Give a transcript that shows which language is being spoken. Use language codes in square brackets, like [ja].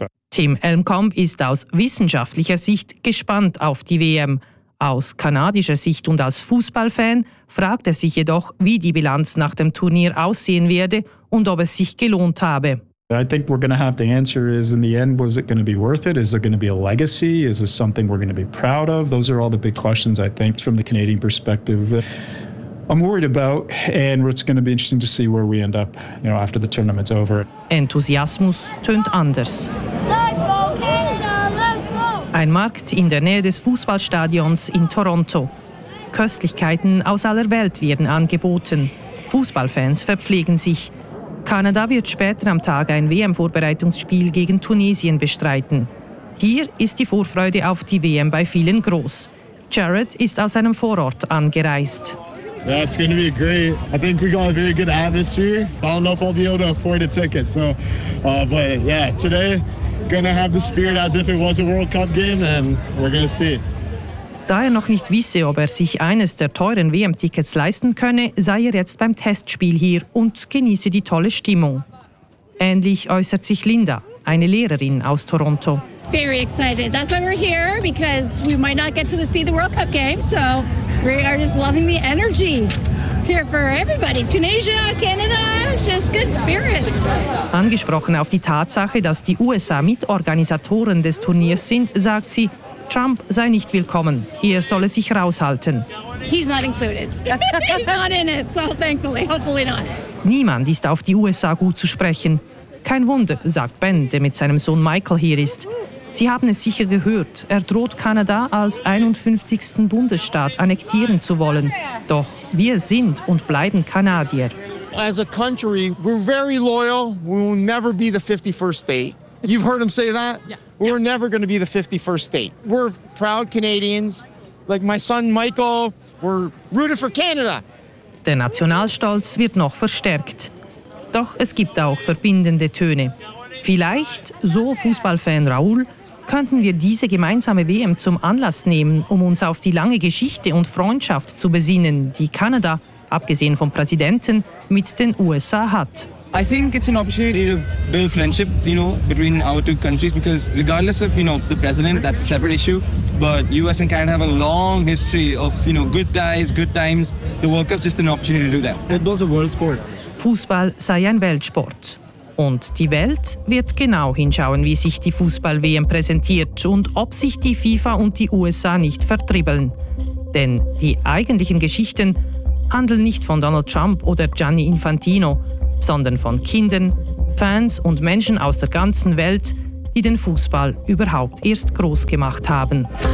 [de] Tim Elmkamp ist aus wissenschaftlicher Sicht gespannt auf die WM. Aus kanadischer Sicht und als Fußballfan fragt er sich jedoch, wie die Bilanz nach dem Turnier aussehen werde und ob es sich gelohnt habe. [en] I think we're going to have to answer is in the end, was it going to be worth it? Is there going to be a legacy? Is this something we're going to be proud of? Those are all the big questions, I think, from the Canadian perspective. I'm worried about, and it's going to be interesting to see where we end up, you know, after the tournament's over. [de] Enthusiasmus tönt anders. [en] Let's go, Canada! Let's go! [de] Ein Markt in der Nähe des Fußballstadions in Toronto. Köstlichkeiten aus aller Welt werden angeboten. Fußballfans verpflegen sich. Kanada wird später am Tag ein WM-Vorbereitungsspiel gegen Tunesien bestreiten. Hier ist die Vorfreude auf die WM bei vielen groß. Jared ist aus einem Vorort angereist. [en] Yeah, it's going to be great. I think we got a very good atmosphere. I don't know if I'll be able to afford a ticket. So, today, going to have the spirit as if it was a World Cup game, and we're going to see. [de] Da er noch nicht wisse, ob er sich eines der teuren WM-Tickets leisten könne, sei er jetzt beim Testspiel hier und genieße die tolle Stimmung. Ähnlich äußert sich Linda, eine Lehrerin aus Toronto. [en] Very excited. That's why we're here, because we might not get to see the World Cup game. So we are just loving the energy here for everybody. Tunisia, Canada, just good spirits. [de] Angesprochen auf die Tatsache, dass die USA Mitorganisatoren des Turniers sind, sagt sie, Trump sei nicht willkommen. Er solle sich raushalten. [en] He's not included. He's not in it, so thankfully, hopefully not. [de] Niemand ist auf die USA gut zu sprechen. Kein Wunder, sagt Ben, der mit seinem Sohn Michael hier ist. Sie haben es sicher gehört, er droht Kanada als 51. Bundesstaat annektieren zu wollen. Doch wir sind und bleiben Kanadier. [en] As a country, we're very loyal. We will never be the 51st state. You've heard him say that? Yeah. We're never going to be the 51st state. We're proud Canadians. Like my son Michael, we're rooted for Canada. [de] Der Nationalstolz wird noch verstärkt. Doch es gibt auch verbindende Töne. Vielleicht, so Fußballfan Raoul, könnten wir diese gemeinsame WM zum Anlass nehmen, um uns auf die lange Geschichte und Freundschaft zu besinnen, die Kanada, abgesehen vom Präsidenten, mit den USA hat. [en] I think it's an opportunity to build friendship, you know, between our two countries, because regardless of, you know, the president, that's a separate issue, but US and Canada have a long history of, you know, good ties, good times. The World Cup is just an opportunity to do that. Football's a world sport. [de] Fußball sei ein Weltsport. Und die Welt wird genau hinschauen, wie sich die Fußball-WM präsentiert und ob sich die FIFA und die USA nicht vertribbeln. Denn die eigentlichen Geschichten handeln nicht von Donald Trump oder Gianni Infantino, sondern von Kindern, Fans und Menschen aus der ganzen Welt, die den Fußball überhaupt erst groß gemacht haben.